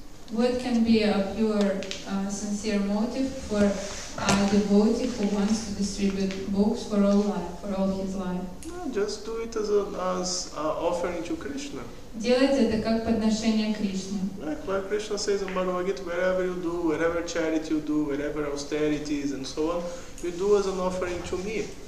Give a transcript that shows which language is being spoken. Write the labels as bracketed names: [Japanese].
[English] What can be a pure, sincere motive for a devotee who wants to distribute books for all his life? No, just do it as an offering to Krishna. [Russian] Делайте это как подношение Кришне. [English] Like Krishna says in Bhagavad Gita, wherever you do, wherever charity you do, wherever austerities and so on, you do as an offering to me.